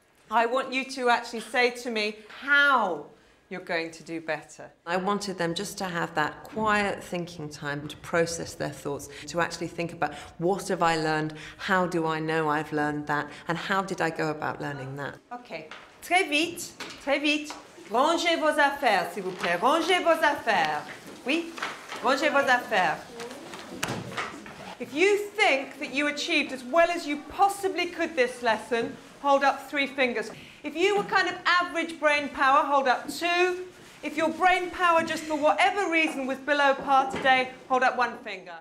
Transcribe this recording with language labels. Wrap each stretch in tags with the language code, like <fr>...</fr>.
<en>I want you to actually say to me how you're going to do better. I wanted them just to have that quiet thinking time to process their thoughts, to actually think about what have I learned, how do I know I've learned that, and how did I go about learning that.</en> <fr>Okay, très vite, très vite. Rangez vos affaires, s'il vous plaît. Rangez vos affaires. Oui, rangez vos affaires.</fr> <en>If you think that you achieved as well as you possibly could this lesson, hold up 3 fingers. If you were kind of average brain power, hold up 2. If your brain power, just for whatever reason, was below par today, hold up 1 finger.</en>